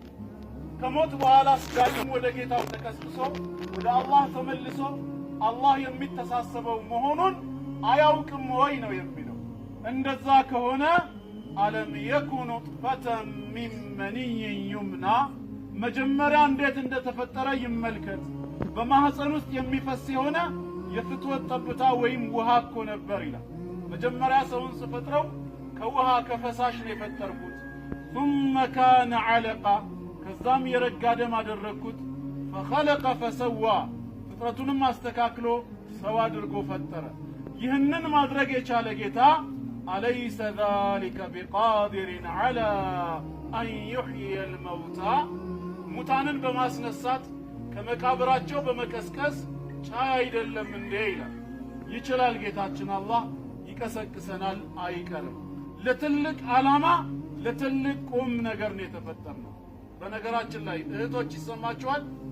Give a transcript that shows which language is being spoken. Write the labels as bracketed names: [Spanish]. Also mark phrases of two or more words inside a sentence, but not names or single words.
[Amharic] ከሞት በኋላ ዳግም ወደ ጌታው ተቀስቅሶ ወደ አላህ ተመልሶ አላህ የሚተሳሰበው መሆኑን አያውቅም ወይ ነው የሚለው። እንደዛ ከሆነ [Arabic] ألم يك نطفة من مني [Amharic] ዩምና መጀመሪያ እንዴት እንደተፈጠረ ይመልከት። በማህፀን ውስጥ የሚፈስ የሆነ የፍትወት ጠብታ ወይም ውሃ እኮ ነበር ይላል። መጀመሪያ ሰውን ስፈጥረው ከውሃ ከፈሳሽ ነው የፈጠርኩት። [Arabic] ثم كان علقة [Amharic] ከዛም የረጋ ደም አደረኩት። فخلق فسوى ፍጥረቱንም አስተካክሎ ሰው አድርጎ ፈጠረ። ይህንን ማድረግ የቻለ ጌታ [Arabic] أليس ذلك بقادر على أن يحيي الموتى [Amharic] ሙታንን በማስነሳት ከመቃብራቸው በመቀስቀስ ቻይ አይደለም እንዴ ይላል። ይችላል ጌታችን አላህ፣ ይቀሰቅሰናል አይቀርም። ለትልቅ ዓላማ ለትልቅ ቁም ነገር ነው የተፈጠርነው። በነገራችን ላይ እህቶች ይሰማችኋል?